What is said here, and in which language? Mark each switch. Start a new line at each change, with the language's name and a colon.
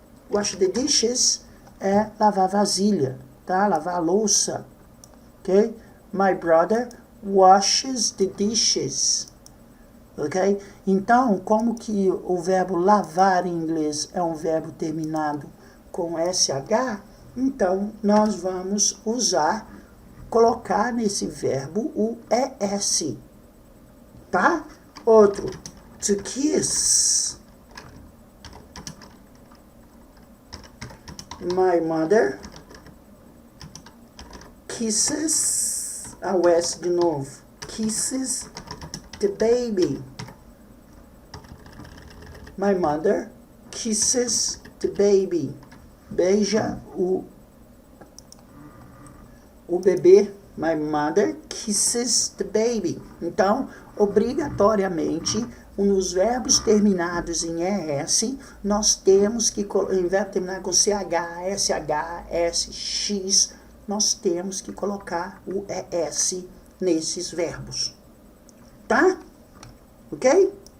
English: Wash the dishes
Portuguese: é lavar vasilha, tá? Lavar a louça. Ok?
English: My brother washes the dishes. Ok?
Portuguese: Então, como que o verbo lavar em inglês é um verbo terminado com SH, então nós vamos colocar nesse verbo o ES. Tá? Outro.
English: To kiss. My mother kisses.
Portuguese: O S de novo.
English: Kisses the baby. My mother kisses the baby.
Portuguese: Beija o bebê.
English: My mother kisses the baby.
Portuguese: Então, obrigatoriamente, nos verbos terminados em ES, nós temos que, em verbo terminado com CH, SH, S, X, nós temos que colocar o ES nesses verbos. Tá? Ok?